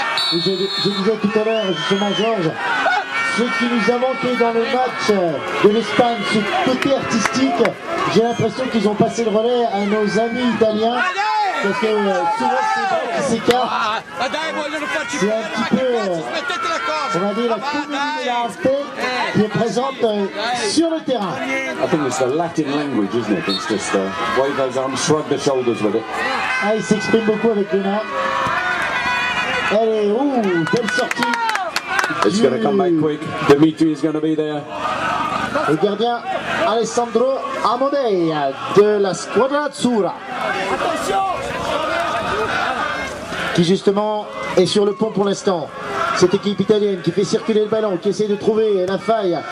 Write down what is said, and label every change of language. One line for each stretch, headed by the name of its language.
French: Je disais tout à l'heure, justement, Georges, ce qui nous a manqué dans le match de l'Espagne, ce côté artistique, j'ai l'impression qu'ils ont passé le relais à nos amis italiens, parce que souvent c'est qui s'écartent. C'est un petit peu, on va dire, la communauté qui est présente sur le terrain.
English: I think it's the Latin language, isn't it? It's just wave those arms, shrug the shoulders with it.
French: Ah, il s'exprime beaucoup avec les mains. Allez, belle sortie.
English: It's going to come back quick. Dimitri is going to be there.
French: Le gardien Alessandro Amodei de la Squadra Azzurra, qui justement est sur le pont pour l'instant. Cette équipe italienne qui fait circuler le ballon, qui essaie de trouver la faille.